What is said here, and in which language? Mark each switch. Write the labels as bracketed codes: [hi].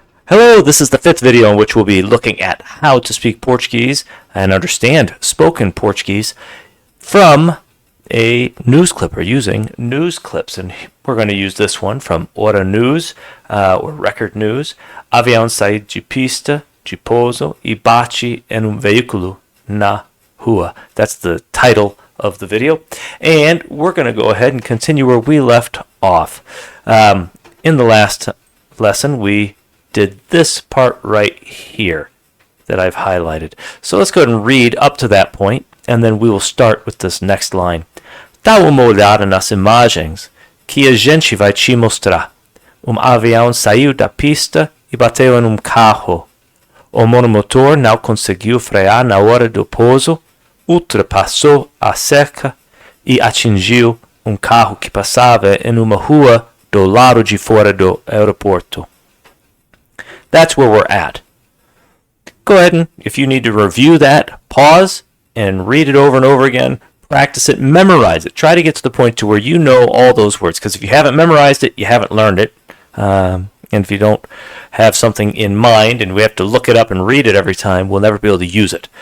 [en] Hello, this is the fifth video in which we'll be looking at how to speak Portuguese and understand spoken Portuguese from a news clip or using news clips. And we're going to use this one from Hora News or Record News. [pt] Avião sai de pista de pouso e bate em veículo na rua. [en] That's the title of the video. And we're going to go ahead and continue where we left off. In the last lesson, we did this part right here that I've highlighted. So let's go ahead and read up to that point, and then we will start with this next line. [pt] Dá uma olhada nas imagens que a gente vai te mostrar. Avião saiu da pista e bateu em carro. O monomotor não conseguiu frear na hora do pouso, ultrapassou a cerca e atingiu carro que passava em uma rua do lado de fora do aeroporto. [en] That's where we're at. Go ahead and, if you need to review that, pause and read it over and over again. Practice it, memorize it. Try to get to the point to where you know all those words. Because if you haven't memorized it, you haven't learned it. And if you don't have something in mind and we have to look it up and read it every time, we'll never be able to use it.